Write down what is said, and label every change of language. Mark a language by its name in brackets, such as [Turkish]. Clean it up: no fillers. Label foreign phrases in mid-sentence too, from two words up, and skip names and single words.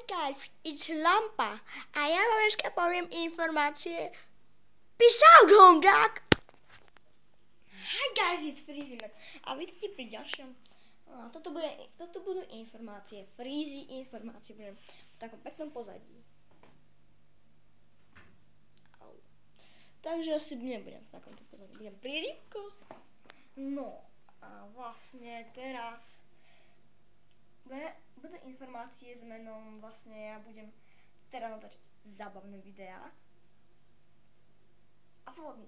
[English] life is [Slovak] lampa. A ja vám dneska poviem informácie [English] Peace out, home dog! Hi guys, it's Freezy Man. [Slovak] A vítajte pri ďalšom. Toto budú informácie, Freezy informácie. Budem v takom peknom pozadí. Au. Takže asi nebudem v takomto pozadí. Budem pri rybko. No a vlastne teraz budú informácie s menom, vlastne ja budem teraz natáčať zábavné videá a vlogy.